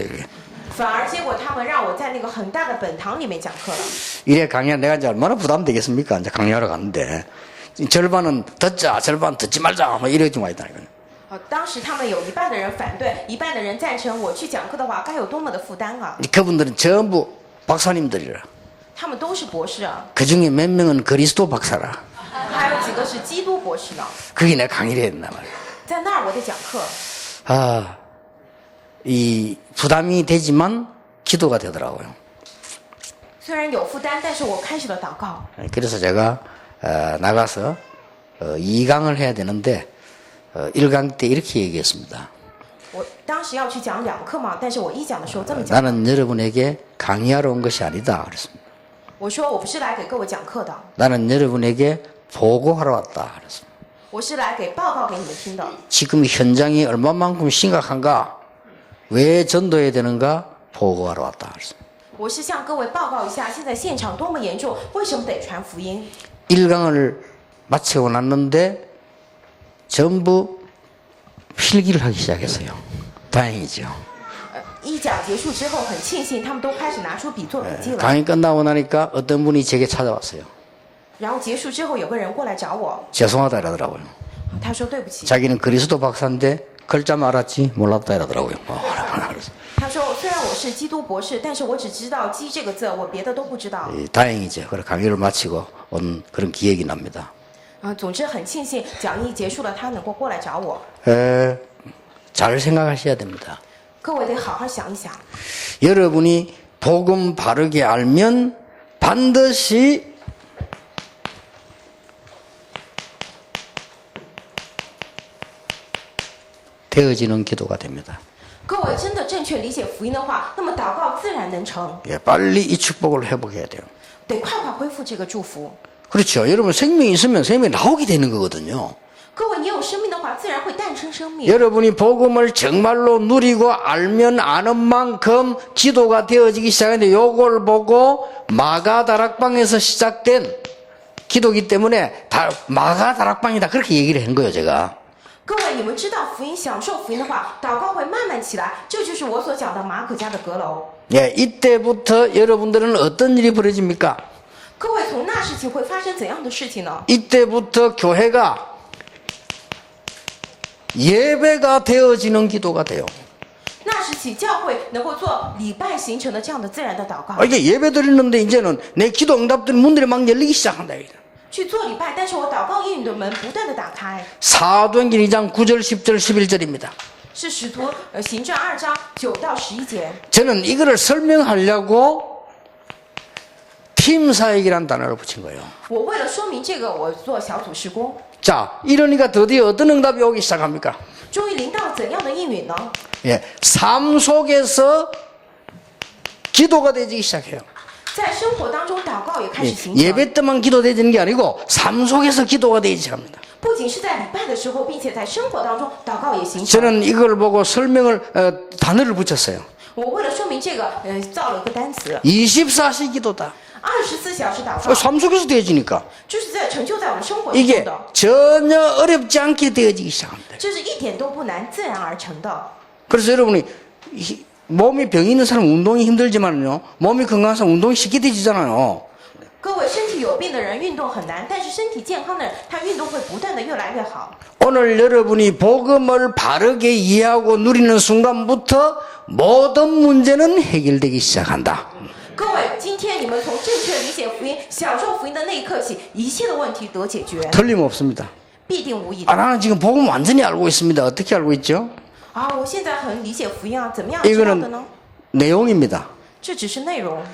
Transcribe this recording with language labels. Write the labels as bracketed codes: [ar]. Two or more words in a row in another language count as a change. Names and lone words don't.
[ko] 이게. [zh] 反而结果他们让我在那个很大的本堂里面讲课了。 [ko] 이래 강의하 내가 이제 얼마나 부담되겠습니까? 이제 강의하러 갔는데 절반은 듣자, 절반 듣지 말자, 뭐 이러지 마 있다니까요. [zh] 当时他们有一半的人反对，一半的人赞成。我去讲课的话，该有多么的负担啊！ [ko] 그분들은 전부 박사님들이라. [zh] 他们都是博士啊， [ko] 그 중에 몇 명은 그리스도 박사라. [zh] 还有几个是基督博士呢。 [ko] 거기 내가 강의를 해야 된단 말이에요. [zh] 在那儿我得讲课， [ko] 아, 이 부담이 되지만 기도가 되더라고요. [zh] 虽然有负担，但是我开始了祷告。 [ko] 그래서 제가 나가서 2강을 해야 되는데 1강 때 이렇게 얘기했습니다. [zh] 我当时要去讲2课嘛，但是我一讲的时候这么讲， [ko] 나는 여러분에게 강의하러 온 것이 아니다. 그랬습니다. [zh] 我说我不是来给各位讲课的， [ko] 나는 여러분에게 보고하러 왔다. 그랬습니다. [zh] 我是来给报告给你们听的。 [ko] 지금 현장이 얼마만큼 심각한가? 왜 전도해야 되는가? 보고하러 왔다. 그랬습니다. [zh] 我是向各位报告一下，现在现场多么严重，为什么得传福音？ [ko] 1강을 마치고 났는데 전부 필기를 하기 시작했어요. 다행이죠. [zh] 一讲结束之后，很庆幸他们都开始拿出笔做笔记了。 [ko] 강의 끝나고 나니까 어떤 분이 제게 찾아왔어요. [zh] 然后结束之后，有个人过来找我， [ko] 죄송하다 이러더라고요. [zh] 他说对不起。 [ko] 자기는 그리스도 박사인데 글자만 알았지 몰랐다 이러더라고요. [zh] 他说虽然我是基督博士，但是我只知道“基”这个字，我别的都不知道。 [ko] 다행이죠. 그래 강의를 마치고 온 그런 기억이 납니다. [zh] 总之很庆幸讲义结束了，他能够过来找我。 [ko] 잘 생각하셔야 됩니다. [zh] 各位得好好想一想， [ko] 여러분이 복음 바르게 알면 반드시 되어지는 기도가 됩니다. [zh] 各位真的正确理解福音的话，那么祷告自然能成。 [ko] 예, 빨리 이 축복을 회복해야 돼요. [zh] 得快快恢复这个祝福。 [ko] 그렇죠. 여러분 생명이 있으면 생명이 나오게 되는 거거든요. [zh] 各位，你有生命的话，自然会诞生生命。 [ko] 여러분이 복음을 정말로 누리고 알면 아는 만큼 기도가 되어지기 시작하는데 요걸 보고 마가다락방에서 시작된 기도기 때문에 마가다락방이다 그렇게 얘기를 한 거예요 제가. [zh] 各位，你们知道福音、享受福音的话，祷告会慢慢起来，这就是我所讲的马可家的阁楼。 [ko] 예, 이때부터 여러분들은 어떤 일이 벌어집니까? [zh] 各位，从那时起会发生怎样的事情呢？ [ko] 이때부터 교회가 예배가 되어지는 기도가 돼요. [zh] 那时起，教会能够做礼拜形成的这样的自然的祷告， [ko] 이게 예배 드리는데 이제는 내 기도 응답들 문들이 막 열리기 시작한다. [zh] 去做礼拜。但是我祷告应允的门不断的打开， [ko] 사도행전 2장 9절, 10절, 11절입니다. [zh] 是使徒行传2章9到11节。 [ko] 저는 이거를 설명하려고 팀사역이라는 단어를 붙인 거예요. [zh] 我为了说明这个，我做小组施工， [ko] 자, 이러니까 드디어 어떤 응답이 오기 시작합니까? [zh] 终于临到怎样的应允呢？ [ko] 예, 삶 속에서 기도가 되기 시작해요. [zh] 在生活当中，祷告也开始 [ko] 예, [zh] 形成。 [ko] 예배 때만 기도되는 게 아니고 삶 속에서 기도가 되기 시작합니다. [zh] 不仅是在礼拜的时候，并且在生活当中，祷告也形成。 [ko] 저는 이걸 보고 단어를 붙였어요. [zh] 我为了说明这个，造了一个单词， [ko] 24시 기도다. [zh] 24 小时祷告， [ko] 삶 속에서 되어지니까 [zh] 就是在成就在我们生活当 [ko] 이게 [zh] 中的， [ko] 전혀 어렵지 않게 되어지기 시작합니다. [zh] 这是一点都不难，自然而成的。 [ko] 그래서 여러분이 몸이 병이 있는 사람 운동이 힘들지만요, 몸이 건강한 사람 운동이 쉽게 되지잖아요. [zh] 各位，身体有病的人运动很难，但是身体健康的人，他运动会不断的越来越好。 [ko] 오늘 여러분이 복음을 바르게 이해하고 누리는 순간부터 모든 문제는 해결되기 시작한다. [zh] 各位，今天你们从正确理解福音、享受福音的那一刻起，一切的问题得解决， [ko] 틀림없습니다. [zh] 必定无疑的。 [ko] 나는 지금 복음 완전히 알고 있습니다. 어떻게 알고 있죠? [zh] 啊，我现在很理解福音啊，怎么样知道的 [ko] 이거는 [zh] 呢？ [ko] 내용입니다. [zh] 这只是内容。